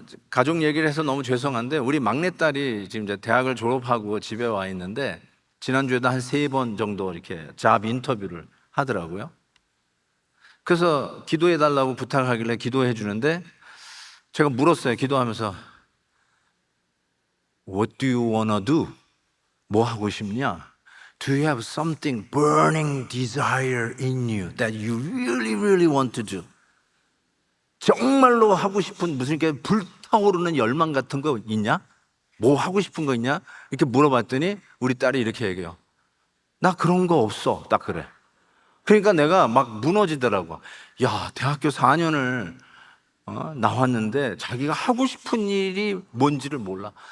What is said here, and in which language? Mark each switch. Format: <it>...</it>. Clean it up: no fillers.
<ko>가족 얘기를 해서 너무 죄송한데 우리 막내딸이 지금 이제 대학을 졸업하고 집에 와 있는데 지난주에도 한 3번 정도 이렇게 잡 인터뷰를 하더라고요. 그래서 기도해 달라고 부탁하길래 기도해 주는데 제가 물었어요. 기도하면서</ko> <en>What do you wanna do?</en> <ko>뭐 하고 싶냐?</ko> <en>Do you have something burning desire in you that you really, really want to do?</en> <ko>정말로 하고 싶은 무슨 이렇게 불타오르는 열망 같은 거 있냐? 뭐 하고 싶은 거 있냐? 이렇게 물어봤더니 우리 딸이 이렇게 얘기해요. 나 그런 거 없어. 딱 그래. 그러니까 내가 막 무너지더라고. 야, 대학교 4년을 나왔는데 자기가 하고 싶은 일이 뭔지를 몰라.</ko>